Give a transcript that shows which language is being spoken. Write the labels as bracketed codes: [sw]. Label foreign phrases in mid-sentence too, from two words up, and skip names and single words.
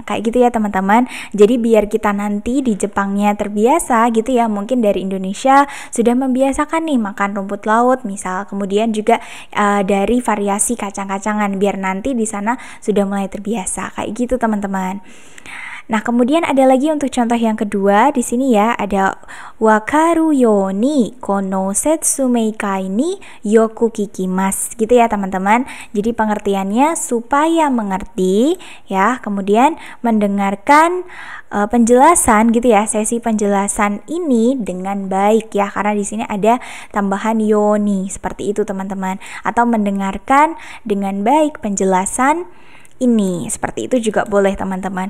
[id] Kayak gitu ya teman-teman. Jadi biar kita nanti di Jepangnya terbiasa gitu ya, mungkin dari Indonesia sudah membiasakan nih makan rumput laut misal, kemudian juga dari variasi kacang-kacangan, biar nanti di sana sudah mulai terbiasa. Kayak gitu teman-teman. Nah, kemudian ada lagi untuk contoh yang kedua di sini ya, ada [ja] 分かるようにこの説明会によく聞きます [id] gitu ya teman-teman. Jadi pengertiannya supaya mengerti ya, kemudian mendengarkan penjelasan gitu ya, sesi penjelasan ini dengan baik ya, karena di sini ada tambahan yoni seperti itu teman-teman, atau mendengarkan dengan baik penjelasan ini, seperti itu juga boleh teman-teman.